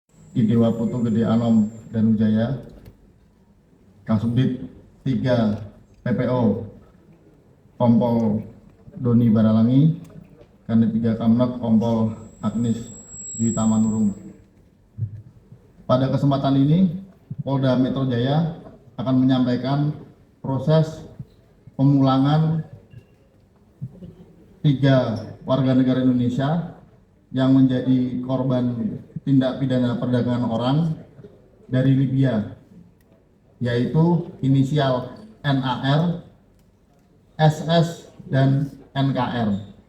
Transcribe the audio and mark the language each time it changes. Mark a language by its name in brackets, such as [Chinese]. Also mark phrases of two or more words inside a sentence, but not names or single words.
[Indonesian] Idewa Putu Gede Anom dan Ujaya, Kasubdit 3 PPO Kompol Doni Baralangi, Kanit 3 Kamnok Kompol Agnis Dwi Tamanurung. Pada kesempatan ini, Polda Metro Jaya akan menyampaikan proses pemulangan 3 warga negara Indonesia yang menjadi korban tindak pidana perdagangan orang dari Libya, yaitu inisial NAR, SS, dan NKR.